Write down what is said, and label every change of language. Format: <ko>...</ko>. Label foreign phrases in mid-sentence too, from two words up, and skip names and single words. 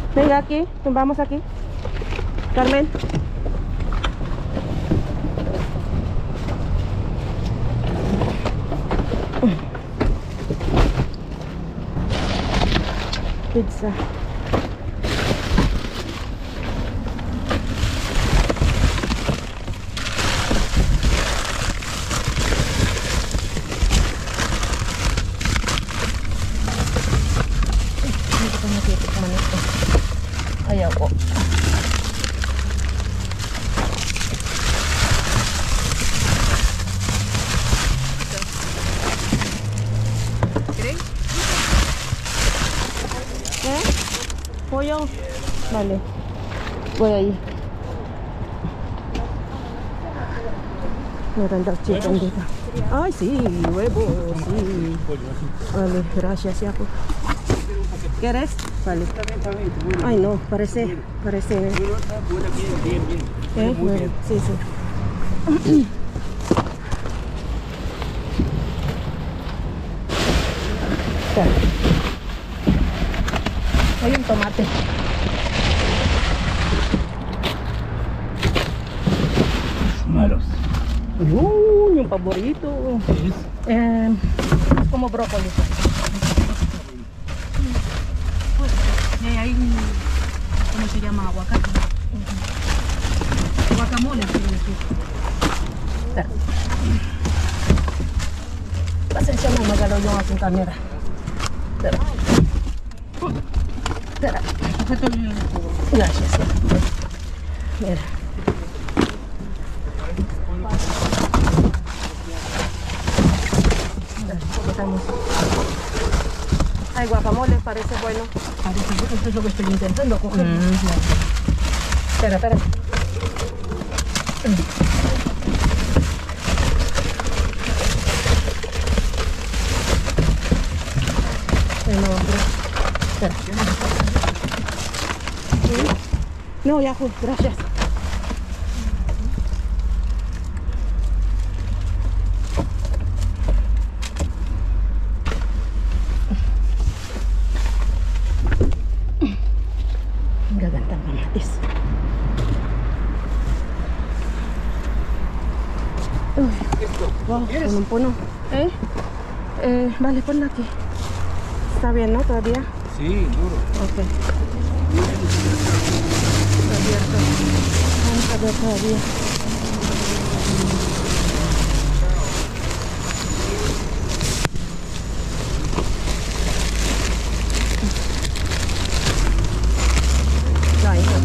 <es>Mira aquí, vamos aquí. Carmen. Pizza.</es> <tl>Hindi ko natitikman ito. Ayaw ko.</tl> <es>¿Eh? Pollo. Vale. Voy ahí.</es> <tl>Meron daw chicken dito. Ay,</tl> <es>sí, huevo, sí. Vale, gracias, Yapo. ¿Quieres? Vale. Ay, no, parece. ¿Eh? Bueno, sí, sí. Hay un tomate. Malos.</es> <tl>Yung paborito.</tl> <es>Como brócoli. Pues, y hay un, ¿cómo se llama? Aguacate. Guacamole, quiero decir.</es> <tl>Pasensya na, magalaw yung aking camera. Tara. Ito yung</tl> <es>Gracias. Mira. Estamos. Ay, guacamole, parece bueno. parece, esto es lo que estoy intentando coger. Espera. No, espera. No, ya, gracias.</es> <tl>Gagandang kamatis. Wow, punong-puno.</tl> <es>Vale, ponla aquí. Está bien, ¿no? Todavía. Sí, duro. Ok. Está abierto. Vamos a ver todavía. No hay nada.</es>